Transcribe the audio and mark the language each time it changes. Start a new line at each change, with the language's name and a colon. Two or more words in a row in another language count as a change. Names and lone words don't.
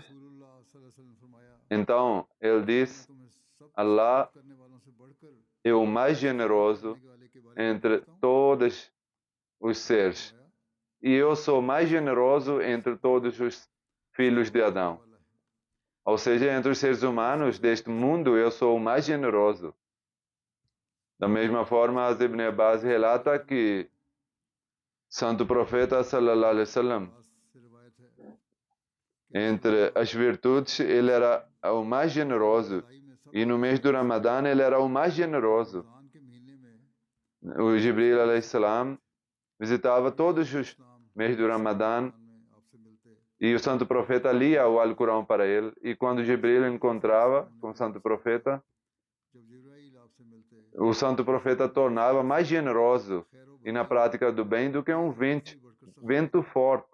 Portuguese: Então, ele diz: Allah é o mais generoso entre todos os seres. E eu sou mais generoso entre todos os filhos de Adão. Ou seja, entre os seres humanos deste mundo, eu sou o mais generoso. Da mesma forma, Hazrat Ibn Abbas relata que Santo Profeta
Arabic: صلى الله عليه وسلم,
Portuguese: entre as virtudes, ele era o mais generoso. E no mês do Ramadã, ele era o mais generoso. O Jibril
Arabic: عليه السلام
Portuguese: visitava todos os meses do Ramadã e o Santo Profeta lia o Alcorão para ele. E quando Jibril encontrava com o Santo Profeta, o Santo Profeta tornava mais generoso e na prática do bem do que um vento forte.